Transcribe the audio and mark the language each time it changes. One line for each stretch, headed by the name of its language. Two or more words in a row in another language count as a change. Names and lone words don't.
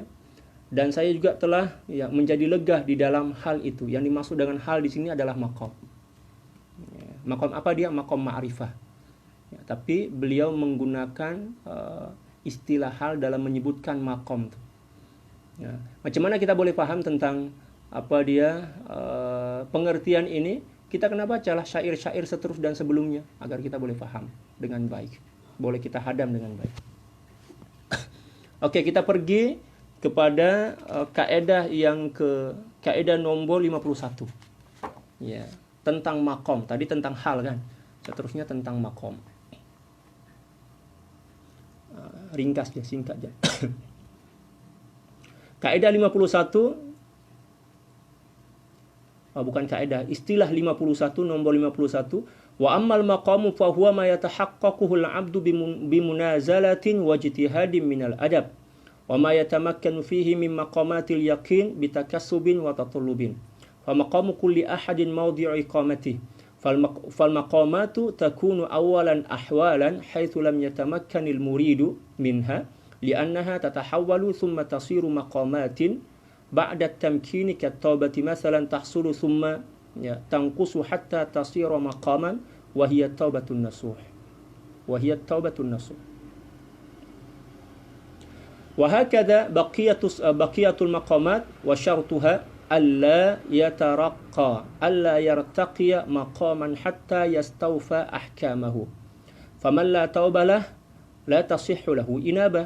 Malay: Dan saya juga telah ya, menjadi lega di dalam hal itu. Yang dimaksud dengan hal di sini adalah maqam. Ya, maqam apa dia? Maqam ma'rifah. Ya, tapi beliau menggunakan istilah hal dalam menyebutkan maqam. Ya, macam mana kita boleh paham tentang apa dia pengertian ini? Kita kena bacalah syair-syair seterus dan sebelumnya agar kita boleh paham dengan baik. Boleh kita hadam dengan baik. Oke, kita pergi kepada kaedah kaedah nombor 51. Ya, tentang maqam. Tadi tentang hal kan. Seterusnya tentang maqam. Ringkas ya, singkat aja. Kaedah 51 bukan kaedah, istilah 51, nombor 51.
Arabic: وأما المقام فهو ما يتحققه العبد بمنازلة واجتهاد من الأدب. وما يتمكن فيه من مقامات اليقين بتكسب وتطلب. فمقام كل أحد موضع إقامته. فالمقامات تكون أولا أحوالا حيث لم يتمكن المريد منها لأنها تتحول ثم تصير مقامات بعد التمكين كالتوبة مثلا تحصل ثم تنقص حتى تصير مقاما وهي توبة نصوح. وهكذا بقية المقامات وشرطها ألا يرتقي مقاما حتى يستوفى أحكامه فمن لا توبة له لا تصح له إنابة